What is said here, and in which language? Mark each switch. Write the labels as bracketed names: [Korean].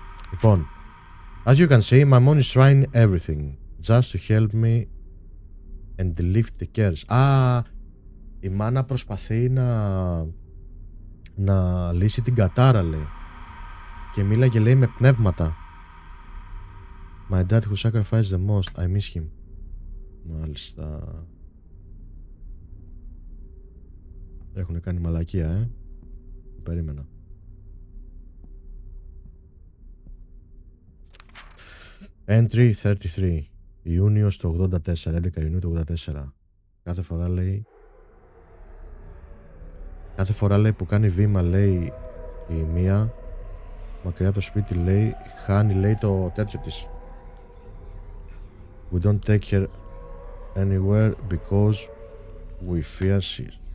[English] Λοιπόν, as you can see, my mom is trying everything just to help me and lift the cares. [Greek] Η μάνα προσπαθεί να λύσει την κατάρα, λέει. Και μίλαγε, λέει, με πνεύματα. [English] My dad who sacrificed the most, I miss him. [Greek] Μάλιστα. Έχουν κάνει μαλακία, Περίμενα. [English] Entry 33. [Greek] Ιούνιος του 84. 11 Ιουνίου του 84. Κάθε φορά λέει που κάνει βήμα, λέει, η μία μακριά από το σπίτι, λέει, χάνει, λέει, το τέτοιο της. [English] We don't take her anywhere because we fear she.